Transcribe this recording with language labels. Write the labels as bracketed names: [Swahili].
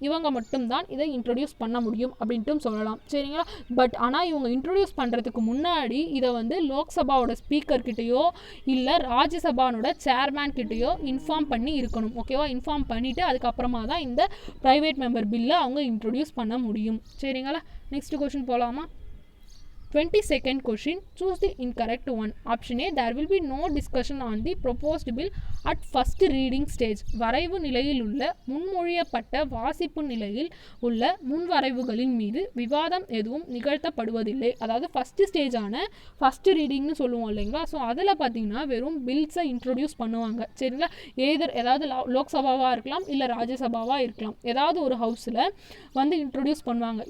[Tamil] இவங்க மட்டும்தான் இதை இன்ட்ரொடியூஸ் பண்ண முடியும் அப்படின்ட்டும் சொல்லலாம். சரிங்களா? பட் ஆனால் இவங்க இன்ட்ரொடியூஸ் பண்ணுறதுக்கு முன்னாடி இதை வந்து லோக்சபாவோட ஸ்பீக்கர்கிட்டையோ இல்லை ராஜ்யசபானோட சேர்மேன் கிட்டையோ இன்ஃபார்ம் பண்ணி இருக்கணும். ஓகேவா? இன்ஃபார்ம் பண்ணிவிட்டு அதுக்கப்புறமா தான் இந்த ப்ரைவேட் மெம்பர் பில்லை அவங்க இன்ட்ரொடியூஸ் பண்ண முடியும். சரிங்களா? நெக்ஸ்ட் கொஷின் போகலாமா? [English] 22nd question, choose the incorrect one. Option A, there will be no discussion on the proposed bill at first reading stage. [Tamil] வரைவு நிலையில் உள்ள முன்மொழியப்பட்ட வாசிப்பு நிலையில் உள்ள முன்வரைவுகளின் மீது விவாதம் எதுவும் நிகழ்த்தப்படுவதில்லை. அதாவது ஃபஸ்ட்டு ஸ்டேஜான ஃபஸ்ட்டு ரீடிங்னு சொல்லுவோம் இல்லைங்களா? ஸோ அதில் பார்த்தீங்கன்னா வெறும் பில்ஸை இன்ட்ரொடியூஸ் பண்ணுவாங்க. சரிங்களா? ஏதாவது லோக்சபாவாக இருக்கலாம் இல்லை ராஜ்யசபாவாக இருக்கலாம், ஏதாவது ஒரு ஹவுஸில் வந்து இன்ட்ரொடியூஸ் பண்ணுவாங்க.